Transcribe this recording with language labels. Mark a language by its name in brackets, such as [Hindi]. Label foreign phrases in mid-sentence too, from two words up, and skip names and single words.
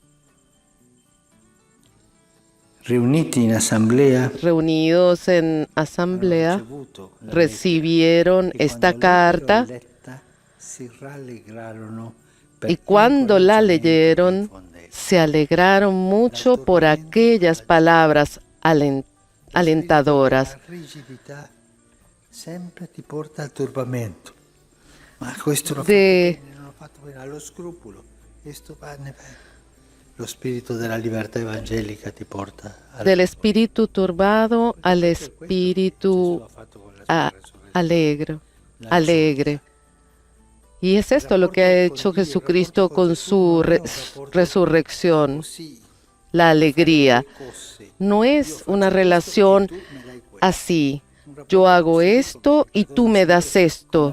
[Spanish] reunidos en asamblea, recibieron esta carta y cuando la leyeron, se alegraron mucho por aquellas palabras alentadoras. [Italian] La rigidità sempre ti porta al turbamento. Ma questo l'ho fatto bene, non l'ho fatto bene, allo scrupolo. Questo va bene. Lo spirito della libertà evangelica ti porta [Spanish] del espíritu turbado al espíritu alegre. Y es esto lo que ha hecho Jesucristo con su resurrección, la alegría. No es una relación así, yo hago esto y tú me das esto.